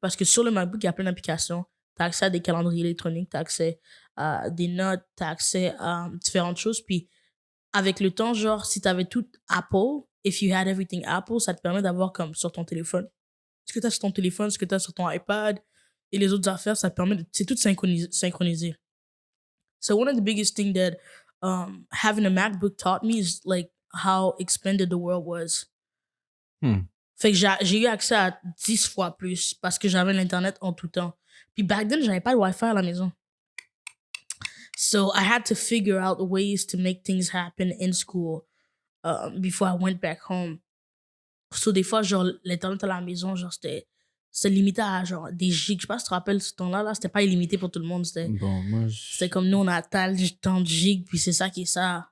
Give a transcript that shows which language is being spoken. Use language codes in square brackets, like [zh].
[fr] Parce que sur le MacBook, il y a plein d'applications. Tu as accès à des calendriers électroniques, tu as accès à des notes, tu as accès à différentes choses. Puis, avec le temps, genre, si tu avais tout Apple, [en] if you had everything Apple, [fr] ça te permet d'avoir comme sur ton téléphone. Ce que tu as sur ton téléphone, ce que tu as sur ton iPad et les autres affaires, ça te permet c'est tout synchronisé. [en] So, one of the biggest things that having a MacBook taught me is like how expanded the world was. [fr] Fait que j'ai eu accès à 10 fois plus parce que j'avais l'Internet en tout temps. Puis [en] back then, [fr] j'avais pas de Wi-Fi à la maison. [en] So I had to figure out ways to make things happen in school before I went back home. [fr] So des fois, genre, l'Internet à la maison, genre, c'était limité à genre des gigs. Je sais pas si tu te rappelles ce temps-là, là, c'était pas illimité pour tout le monde. C'était comme nous, on a tant de gigs, puis c'est ça qui est ça.